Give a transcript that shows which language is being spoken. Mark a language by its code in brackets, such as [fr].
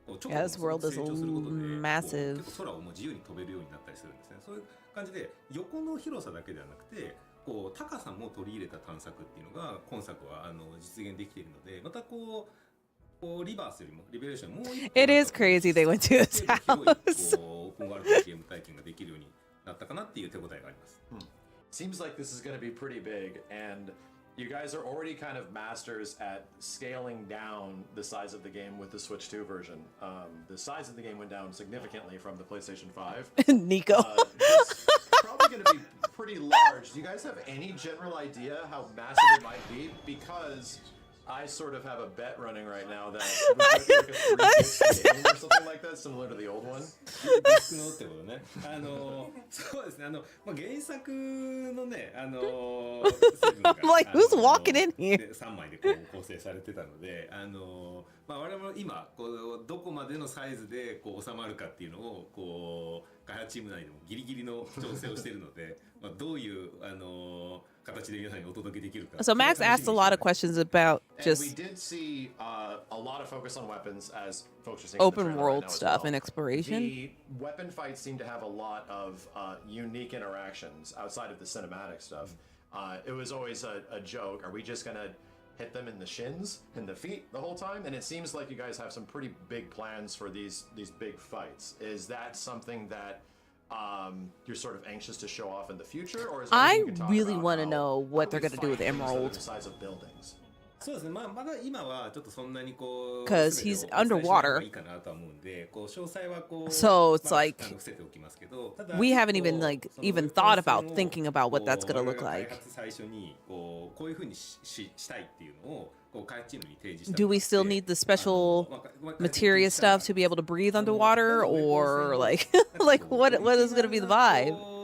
[en] Yeah, this world is massive. [ja] 結構空をもう自由に飛べるようになったりするんですね。そういう感じで横の広さだけではなくて、高さも取り入れた探索っていうのが今作は実現できているので、またリバースよりもリベレーションもう一個 [en] It is crazy they went to his house. [ja] オープンワールドのゲーム体験ができるようになったかなっていう手応えがあります。 [en] Seems like this is going to be pretty big, and you guys are already kind of masters at scaling down the size of the game with the Switch 2 version. The size of the game went down significantly from the PlayStation 5. Nico. It's probably going to be pretty large. Do you guys have any general idea how massive it might be? Because I sort of have a bet running right now that it would be like a 3 game or something like that, similar to the old one. [ja] そうですね。原作のね、 [en] I'm like, who's walking in here? [ja] 3枚で構成されてたので、我々も今どこまでのサイズで収まるかっていうのを開発チーム内でもギリギリの調整をしているので、どういう [en] So Max asked a lot of questions about just we did see a lot of focus on weapons as folks are seeing open world stuff and exploration. The weapon fights seem to have a lot of unique interactions outside of the cinematic stuff. It was always a joke. Are we just gonna hit them in the shins and the feet the whole time? And it seems like you guys have some pretty big plans for these big fights. Is that something that you're sort of anxious to show off in the future, or is I really want to know what they're going to do with Emerald. The size of buildings. [ja] そうですね。まだ今はちょっとそんなに [en] Because he's underwater. [ja] いいかなと思うんで、詳細は [en] So it's like [ja] 伏せておきますけど、 [en] we haven't even thought about thinking about what that's going to look like. [ja] 開発最初にこういう風にしたいっていうのを開発チームに提示した。 [en] Do we still need the special materia stuff to be able to breathe underwater, or like what is going to be the vibe?